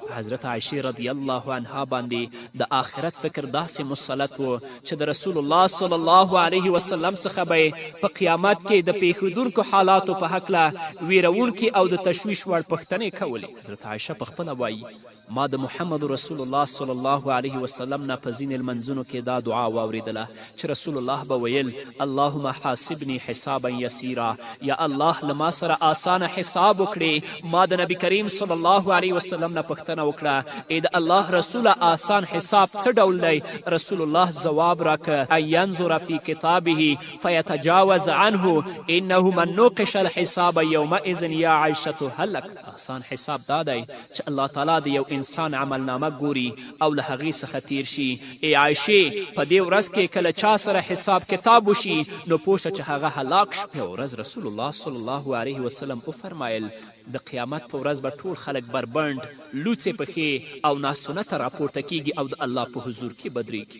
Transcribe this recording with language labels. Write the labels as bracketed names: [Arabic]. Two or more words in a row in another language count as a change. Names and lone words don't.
[Pashto] حضرت عایشې رضی الله عنها باندې د آخرت فکر داسې مسلط و چې د رسول الله صلی الله علیه وسلم څخه به په قیامت کې د پیښېدونکو حالاتو په هکله ویرونکي او د تشویش وړ پوښتنې کولې. حضرت عایشه پخپله وایي ما د محمد رسول الله صلی الله علیه وسلم نه په ځینې لمنځونو کې دا دعا واورېدله چې رسول الله به ویل [Arabic] اللهم حاسبني حسابا یسیرا، [Pashto] یا الله له ما سره آسانه حساب وکړې. ما د نبی کریم صلی الله علیه وسلم نه پوښتنه وکړه ای د الله رسوله آسان حساب څه ډول دی؟ [Arabic] رسول الله [Pashto] ځواب راکړه [Arabic] ان ینظر فی کتابه فیتجاوز عنه انه من نوقش الحساب یومئذ یا عیشة هلک. [Pashto] آسان حساب دا دی چې الله تعالی د یو انسان عملنامه ګوري او له هغې څخه تیر شي. ای عایشې په دې ورځ کې کله چا سره حساب کتاب وشي نو پوه شه چې هغه هلاک شو. یوه ورځ رسول الله صلی الله علیه وسلم وفرمایل د قیامت په ورځ به ټول خلک بربنډ لوڅې پښې او ناسنته راپورته کیږي او د الله په حضور کې بدریږي.